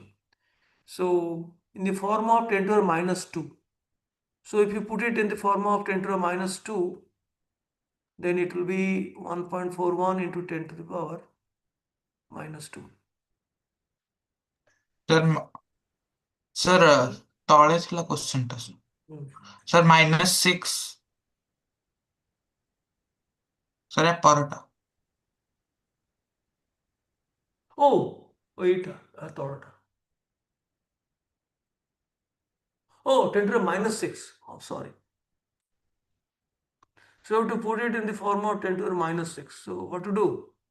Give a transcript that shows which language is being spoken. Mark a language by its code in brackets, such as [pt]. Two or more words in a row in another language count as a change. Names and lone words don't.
[en] So in the form of 10 to the minus 2. So if you put it in the form of 10 to the minus 2, then it will be 1.41 into 10 to the power minus 2. Sir, sir, [or] ତଳେ ଥିଲା question ଟା sir. [en] Sir, -6. Sir, [or] ଯା ପରଟା. [en] Oh, wait, I thought. Oh, 10 to the minus 6. Oh, sorry. So you have to put it in the form of 10 to the minus 6. So what to do?